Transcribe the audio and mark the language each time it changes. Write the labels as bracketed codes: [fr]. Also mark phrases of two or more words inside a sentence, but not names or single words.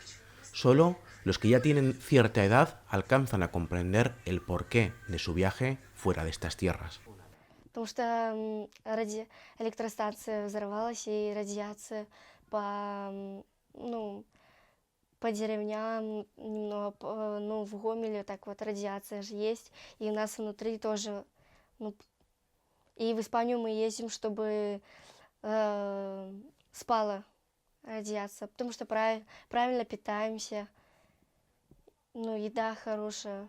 [es] Solo los que ya tienen cierta edad alcanzan a comprender el porqué de su viaje fuera de estas tierras. [ru] Потому что электростанция взорвалась, и радиация по деревням, немного, в Гомеле так вот радиация же есть, и у нас внутри тоже, и в Испанию мы ездим, чтобы спала радиация, потому что правильно питаемся, еда хорошая.